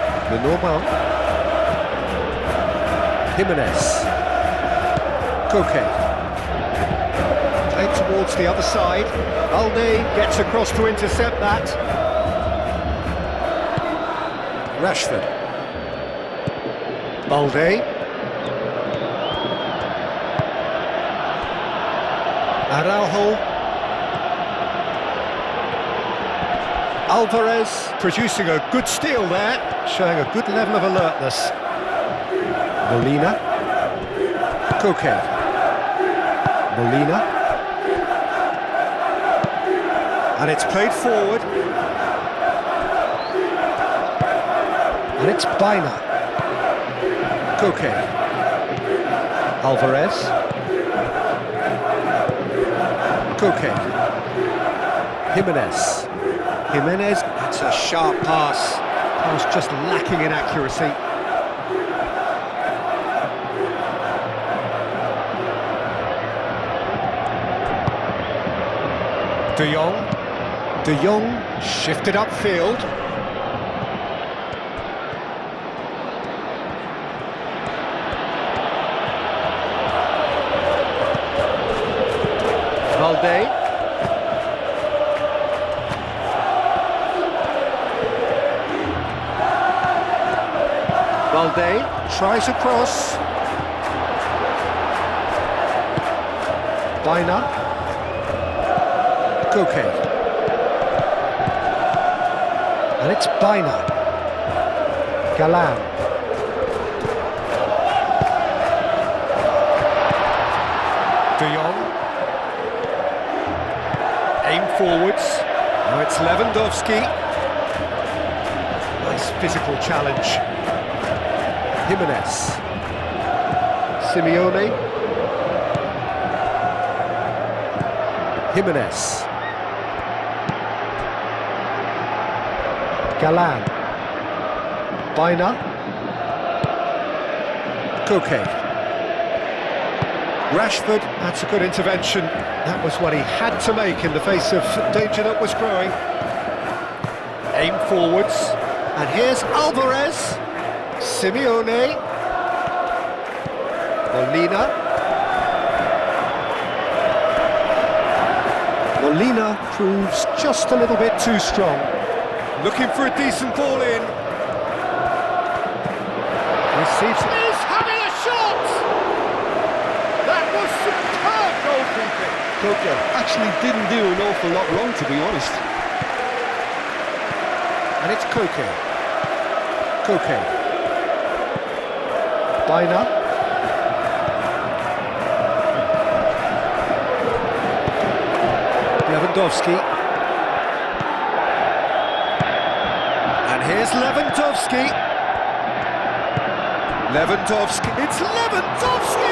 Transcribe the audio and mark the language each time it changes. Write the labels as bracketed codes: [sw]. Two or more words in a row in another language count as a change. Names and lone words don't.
[en] Lenormand. Jimenez. Koke. Played towards the other side. Alde gets across to intercept that. Rashford. Balde. Araujo. Alvarez producing a good steal there, showing a good level of alertness. Molina. Koke. Molina. And it's played forward. And it's Baina. Koke. Alvarez. Koke. Jimenez. Jimenez, that's a sharp pass. That was just lacking in accuracy. De Jong. De Jong shifted upfield. Valde. Valde tries a cross. Baina. Koke. And it's Baina. Galan. De Jong. Aim forwards. Now it's Lewandowski. Nice physical challenge. Jimenez. Simeone. Jimenez. Galan. Baina. Koke. Rashford, that's a good intervention. That was what he had to make in the face of danger that was growing. Aim forwards. And here's Alvarez. Simeone. Molina. Molina proves just a little bit too strong. Looking for a decent ball in. Receives. He's having a shot! That was superb goalkeeping. Koke actually didn't do an awful lot wrong, to be honest. And it's Koke. Koke. Baina. Lewandowski. And here's Lewandowski. Lewandowski. It's Lewandowski!